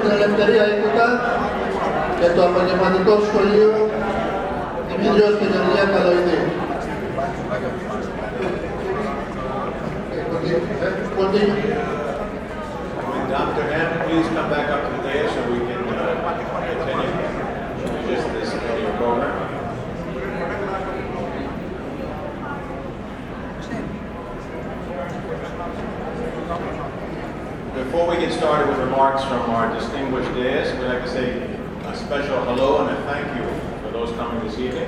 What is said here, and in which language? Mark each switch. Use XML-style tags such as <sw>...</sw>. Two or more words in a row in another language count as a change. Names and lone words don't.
<el>Eleftheria Oikouta και το Επαγγελματικό Σχολείο Demetrios και Georgia Kaloidis.</el> <en>Dr. M, please come back up to the dais so we can continue just this video program. Before we get started with remarks from our distinguished dais, we'd like to say a special hello and a thank you for those coming this evening.</en>